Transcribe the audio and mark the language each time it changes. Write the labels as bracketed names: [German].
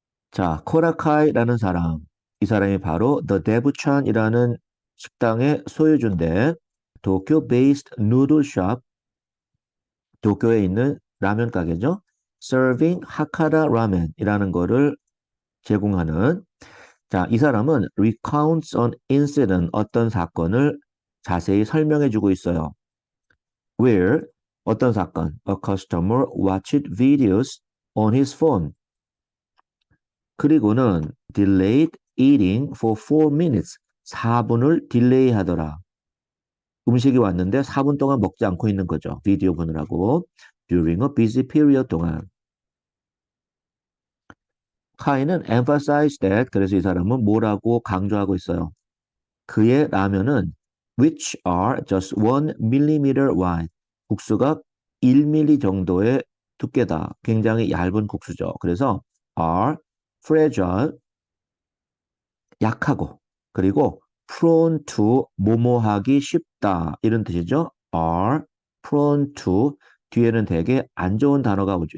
[Korean] 자, 코라카이라는 사람. 이 사람이 바로 The Debuchan이라는 식당의 소유주인데 도쿄 [English] based noodle shop [Korean] 도쿄에 있는 라면 가게죠. [English] Serving Hakata Ramen [Korean] 이라는 거를 제공하는 자, 이 사람은 [English] recounts an incident [Korean] 어떤 사건을 자세히 설명해 주고 있어요. Where 어떤 사건? [English] A customer watched videos on his phone. [Korean] 그리고는 [English] delayed eating for 4 minutes. [Korean] 4분을 딜레이 하더라. 음식이 왔는데 4분 동안 먹지 않고 있는 거죠. 비디오 보느라고. [English] During a busy period [Korean] 동안. 카이는 [English] emphasize that [Korean] 그래서 이 사람은 뭐라고 강조하고 있어요. 그의 라면은 [English] which are just 1 millimeter wide. [Korean] 국수가 1mm 정도의 두께다. 굉장히 얇은 국수죠. 그래서 [English] are fragile [Korean] 약하고 그리고 [English] prone to [Korean] 뭐뭐하기 쉽다. 이런 뜻이죠. [English] are prone to [Korean] 뒤에는 되게 안 좋은 단어가 오죠.